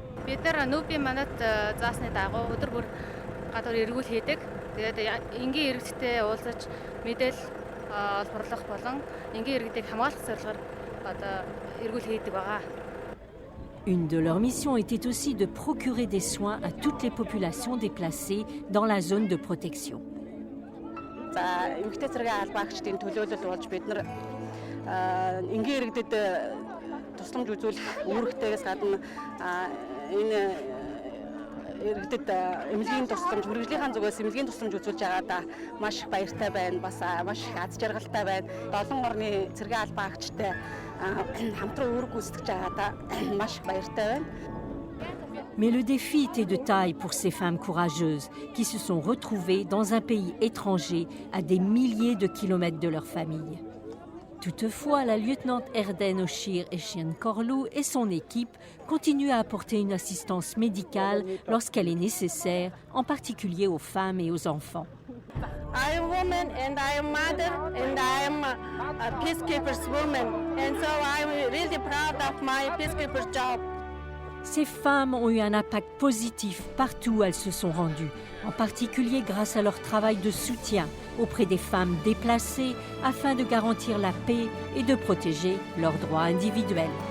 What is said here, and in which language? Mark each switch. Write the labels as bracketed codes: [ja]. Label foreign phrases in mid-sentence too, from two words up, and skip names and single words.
[fr] Une de leurs missions était aussi de procurer des soins à toutes les populations déplacées dans la zone de protection. [mn] Эмэгтэй цэргийн албаагчдын төлөөлөл болж бид нар энгийн иргэдэд тусламж үзүүлэх үүрэгтэйгээс гадна энэ иргэдэд эмнэлгийн тусламж, мэрэгжлийн зүгээс эмнэлгийн тусламж үзүүлж байгаадаа маш их баяртай байна. Бас маш их аз жаргалтай байна. Олон орны цэргийн албаагчтай хамтран үүрэг гүйцэтгэж байгаадаа маш их баяртай байна. [fr] Mais le défi était de taille pour ces femmes courageuses qui se sont retrouvées dans un pays étranger à des milliers de kilomètres de leur famille. Toutefois, la lieutenant Erden Oshir Eshienkorlu et son équipe continuent à apporter une assistance médicale lorsqu'elle est nécessaire, en particulier aux femmes et aux enfants. [en] I am a woman and I am a mother and I am a peacekeeper's woman and so I am really proud of my peacekeeper's job. [fr] Ces femmes ont eu un impact positif partout où elles se sont rendues, en particulier grâce à leur travail de soutien auprès des femmes déplacées afin de garantir la paix et de protéger leurs droits individuels.